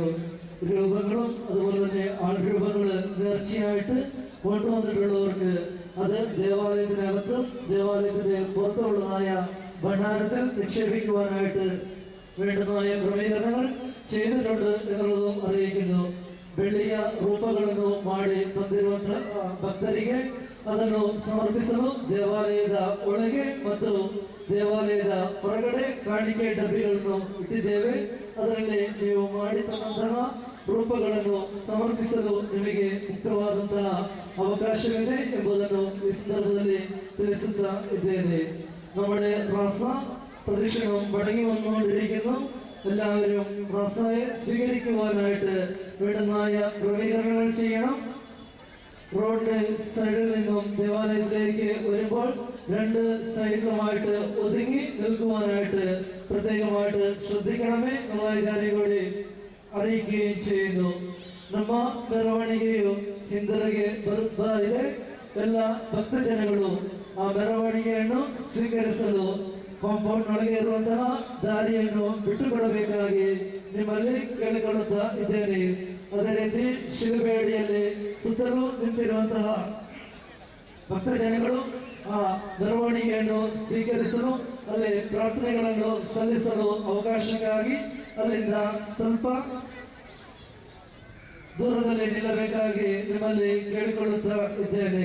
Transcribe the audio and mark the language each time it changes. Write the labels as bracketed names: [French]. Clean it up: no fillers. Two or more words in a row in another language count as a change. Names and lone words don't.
[Malayalam] രൂപങ്ങളും അതുപോലെ തന്നെ ആൾരൂപങ്ങൾ നേർച്ചയായിട്ട് കൊണ്ടുവന്നിട്ടുള്ളവർക്ക് അത് ദേവാലയത്തിനകത്തും ദേവാലയത്തിന്റെ പുറത്തുള്ളതായ ഭണ്ഡാരത്തിൽ നിക്ഷേപിക്കുവാനായിട്ട് വേണ്ടുന്നതായ ക്രമീകരണങ്ങൾ ചെയ്തിട്ടുണ്ട് ಎನ್ನುವುದನ್ನು അറിയിക്കുന്നു. [Kannada] ಬೆಳ್ಳಿಯ ರೂಪಗಳನ್ನು ಮಾಡಿ ಬಂದಿರುವಂತ ಭಕ್ತರಿಗೆ ಅದನ್ನು ಸಮರ್ಪಿಸಲು ದೇವಾಲಯದ ಒಳಗೆ ಮತ್ತು ದೇವಾಲಯದ ಹೊರಗಡೆ ಕಾಣಿಕೆ ಡಬ್ಬಿಗಳನ್ನು ಇಟ್ಟಿದ್ದೇವೆ. ಅದರಲ್ಲಿ ನೀವು ಮಾಡಿ ತಂದಂತಹ ರೂಪಗಳನ್ನು ಸಮರ್ಪಿಸಲು ನಿಮಗೆ ಮುಕ್ತವಾದಂತಹ ಅವಕಾಶವಿದೆ ಎಂಬುದನ್ನು ಈ ಸಂದರ್ಭದಲ್ಲಿ ತಿಳಿಸುತ್ತಾ ಇದ್ದೇನೆ. [Malayalam] നമ്മുടെ റാസ പ്രദക്ഷിണം മടങ്ങി വന്നുകൊണ്ടിരിക്കുന്നു. എല്ലാവരും റാസയെ സ്വീകരിക്കുവാനായിട്ട് വേണ്ടുന്നതായ ക്രമീകരണങ്ങൾ ചെയ്യണം. റോഡ് സൈഡിൽ നിന്നും ദേവാലയത്തിലേക്ക് വരുമ്പോൾ 2 സൈഡിലുമായിട്ട് ഒതുങ്ങി നിൽക്കുവാനായിട്ട് പ്രത്യേകമായിട്ട് ശ്രദ്ധിക്കണമേ എന്നുള്ള കാര്യം കൂടി അറിയിക്കുകയും ചെയ്യുന്നു. [Kannada] ನಮ್ಮ ಮೆರವಣಿಗೆಯು ಹಿಂದಿರುಗಿ ಬರುತ್ತಾ ಇದೆ. ಎಲ್ಲ ಭಕ್ತಜನಗಳು ಆ ಮೆರವಣಿಗೆಯನ್ನು ಸ್ವೀಕರಿಸಲು ಕಾಂಪೌಂಡ್ ಒಳಗೆ ಇರುವಂತಹ ದಾರಿಯನ್ನು ಬಿಟ್ಟುಕೊಡಬೇಕಾಗಿ ನಿಮ್ಮಲ್ಲಿ ಕೇಳಿಕೊಳ್ಳುತ್ತಾ ಇದ್ದೇನೆ. ಅದೇ ರೀತಿ ಶಿಲುಬೆ ಅಡಿಯಲ್ಲಿ ಸುತ್ತಲೂ ನಿಂತಿರುವಂತಹ ಭಕ್ತಜನಗಳು ಆ ಮೆರವಣಿಗೆಯನ್ನು ಸ್ವೀಕರಿಸಲು ಅಲ್ಲಿ ಪ್ರಾರ್ಥನೆಗಳನ್ನು ಸಲ್ಲಿಸಲು ಅವಕಾಶಕ್ಕಾಗಿ ಅಲ್ಲಿಂದ ಸ್ವಲ್ಪ ದೂರದಲ್ಲಿ ನಿಲ್ಲಬೇಕಾಗಿ ನಿಮ್ಮಲ್ಲಿ ಕೇಳಿಕೊಳ್ಳುತ್ತಾ ಇದ್ದೇನೆ.